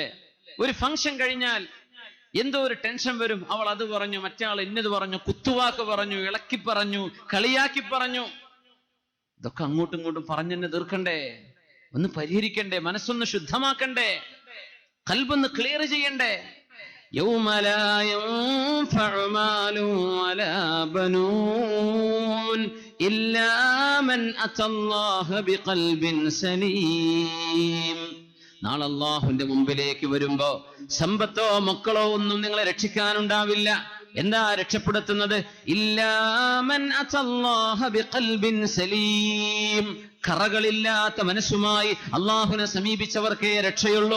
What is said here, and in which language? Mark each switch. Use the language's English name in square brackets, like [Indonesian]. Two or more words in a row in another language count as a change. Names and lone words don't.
[Malayalam] ഒരു ഫംഗ്ഷൻ കഴിഞ്ഞാൽ എന്തോ ഒരു ടെൻഷൻ വരും, അവൾ അത് പറഞ്ഞു, മറ്റേ ആൾ ഇന്നത് പറഞ്ഞു, കുത്തുവാക്ക് പറഞ്ഞു, ഇളക്കി പറഞ്ഞു, കളിയാക്കി പറഞ്ഞു. ഇതൊക്കെ അങ്ങോട്ടും ഇങ്ങോട്ടും പറഞ്ഞെന്നെ തീർക്കണ്ടേ, ഒന്ന് പരിഹരിക്കണ്ടേ, മനസ്സൊന്ന് ശുദ്ധമാക്കണ്ടേ, ഖൽബൊന്ന് ക്ലിയർ ചെയ്യണ്ടേ. [Arabic] يوم لا ينفع مال ولا بنون إلا من أتى الله بقلب سليم. [Malayalam] നാളെ അല്ലാഹുവിന്റെ മുമ്പിലേക്ക് വരുമ്പോ സമ്പത്തോ മക്കളോ ഒന്നും നിങ്ങളെ രക്ഷിക്കാനുണ്ടാവില്ല. എന്താ രക്ഷപ്പെടുത്തുന്നത്? [Arabic] إلا من أتى الله بقلب سليم, [Malayalam] കറകളില്ലാത്ത മനസ്സുമായി അല്ലാഹുവിനെ സമീപിച്ചവർക്കേ രക്ഷയുള്ളൂ.